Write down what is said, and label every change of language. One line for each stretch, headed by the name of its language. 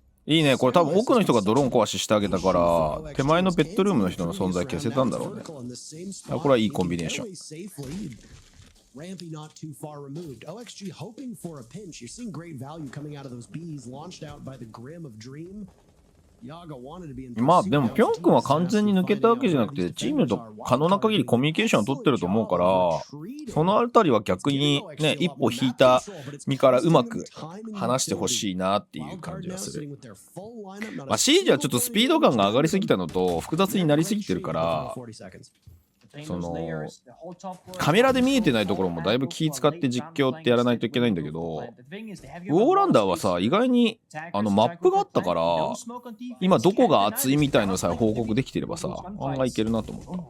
Japanese: いいね、これ多分奥の人がドローン壊ししてあげたから、手前のベッドルームの人の存在消せたんだろうね。これはいいコンビネーション。
English: Rampy not too far removed. OXG hoping for a pinch. You're seeing great value coming out of those Bs launched out by the Grim of Dream. Yaga wanted to be in.
Japanese: まあでもピョン君は完全に抜けたわけじゃなくて、チームと可能な限りコミュニケーションを取ってると思うから、そのあたりは逆にね、一歩引いた身からうまく話してほしいなっていう感じがする。まあシージはちょっとスピード感が上がりすぎたのと複雑になりすぎてるから、そのカメラで見えてないところもだいぶ気使って実況ってやらないといけないんだけど、ウォーランダーはさ意外にマップがあったから、今どこが熱いみたいのさ報告できてればさ案外いけるなと思った。